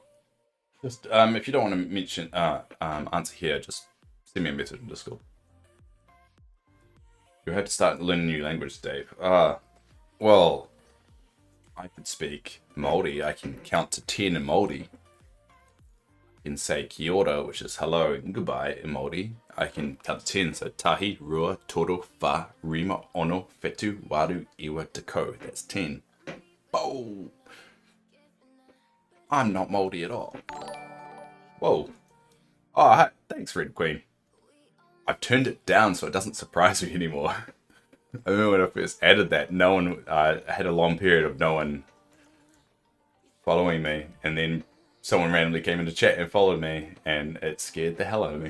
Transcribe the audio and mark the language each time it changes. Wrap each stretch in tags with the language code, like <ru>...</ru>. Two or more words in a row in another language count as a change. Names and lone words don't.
<en>Just if you don't want to mention answer here, just send me a message in Discord. You had to start learning a new language, Dave. Well, I could speak Māori. I can count to 10 in Māori. I can say</en> <mi>kia ora,</mi> <en>which is hello and goodbye in Māori. I can count to 10, so</en> <mi>tahi, rua, toro, wha, rima, ono, whetu, waru, iwa, te ko.</mi> <en>That's 10. Oh, I'm not Māori at all. Whoa. Oh, hi. Thanks, Red Queen. I've turned it down so it doesn't surprise me anymore. I remember when I first added that, no one had a long period of no one following me, and then someone randomly came into chat and followed me, and it scared the hell out of me.</en>